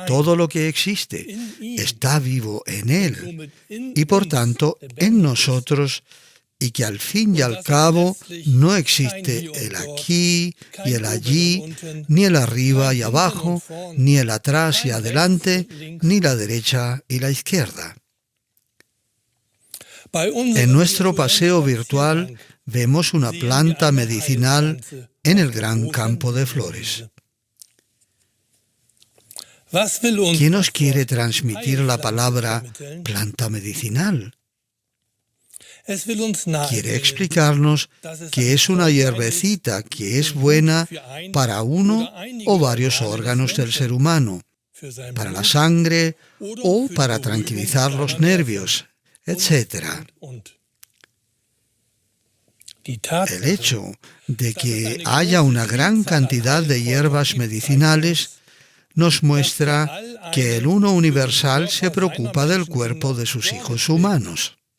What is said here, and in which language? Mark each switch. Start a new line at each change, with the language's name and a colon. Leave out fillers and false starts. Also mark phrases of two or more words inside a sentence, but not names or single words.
Spanish: todo lo que existe, está vivo en él y por tanto en nosotros, y que al fin y al cabo no existe el aquí y el allí, ni el arriba y abajo, ni el atrás y adelante, ni la derecha y la izquierda.
German: Bei unserem
Spanish: En nuestro
German: virtuellen
Spanish: paseo virtual
German: Spaziergang
Spanish: vemos una
German: sehen wir
Spanish: planta
German: eine
Spanish: medicinal
German: Heilpflanze
Spanish: en el
German: auf der
Spanish: gran
German: großen
Spanish: campo de
German: Wiese.
Spanish: flores.
German: Was will uns
Spanish: ¿Quién nos
German: das
Spanish: quiere
German: Wort
Spanish: transmitir la
German: Heilpflanze
Spanish: palabra
German: vermitteln?
Spanish: planta medicinal?
German: Es will uns
Spanish: Quiere
German: nahelegen,
Spanish: explicarnos que es una hierbecita que es buena para uno o varios órganos del ser humano,
German: für sein
Spanish: para la
German: Blut
Spanish: sangre
German: oder
Spanish: o
German: für die
Spanish: para
German: Beruhigung
Spanish: tranquilizar
German: seiner
Spanish: los
German: Nerven.
Spanish: nervios, etc. El hecho de que haya una gran cantidad de hierbas medicinales nos muestra que el Uno Universal se preocupa del cuerpo de sus hijos humanos.